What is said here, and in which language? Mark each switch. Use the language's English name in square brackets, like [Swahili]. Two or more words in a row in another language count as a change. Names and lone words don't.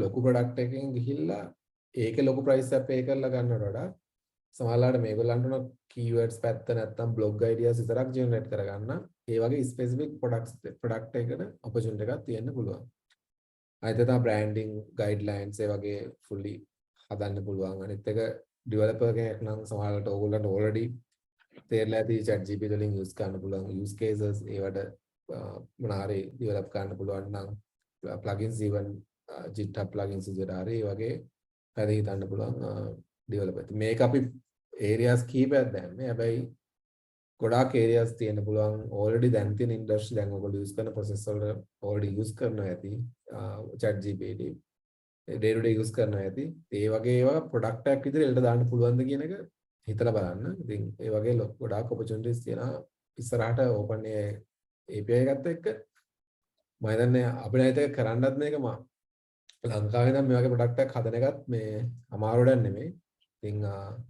[Sinhala] ලොකු ප්‍රොඩක්ට් එකකින් ගිහිල්ලා ඒකේ ලොකු ප්‍රයිස් එකක් පේ කරලා ගන්නවට වඩා සමහරවිට මේගොල්ලන්ට උන keywords පැත්ත නැත්නම් [English] blog ideas [Sinhala] විතරක් generate කරගන්න ඒ වගේ [English] specific product [Sinhala] එකකට opportunity එකක් තියෙන්න පුළුවන්. අනිත් එක [English] branding guidelines [Sinhala] ඒ වගේ fully හදන්න පුළුවන්. අනිත් එක developer කෙනෙක් නම් සමහරවිට ඕගොල්ලන්ට already තේරලා ඇති ChatGPT වලින් use කරන්න පුළුවන් [English] use cases [Sinhala] ඒවට මොනාරි develop කරන්න පුළුවන් නම් [English] plugins even GitHub plugins [Sinhala] විදිහට හරි ඒ වගේ හරි හිතන්න පුළුවන් developer. මේක අපි areas කීපයක් දැම්මේ. හැබැයි ගොඩාක් areas තියෙන්න පුළුවන් already දැන් තියෙන industry දැන් ඔයගොල්ලෝ use කරන process වල already use කරනවා ඇති [English] ChatGPT day to day use [Sinhala] කරනවා ඇති. ඒ වගේ ඒවා product එකක් විදිහට එලට දාන්න පුළුවන්ද කියන එක හිතලා බලන්න. ඉතින් ඒ වගේ ගොඩාක් opportunities තියෙනවා ඉස්සරහට OpenAI API එකත් එක්ක. මම හිතන්නේ අපිට හිතේ කරන්නත් මේක ලංකාවේ නම් මේ වගේ ප්‍රොඩක්ට් එකක් හදන එකත් මේ අමාරු වැඩක් නෙමෙයි.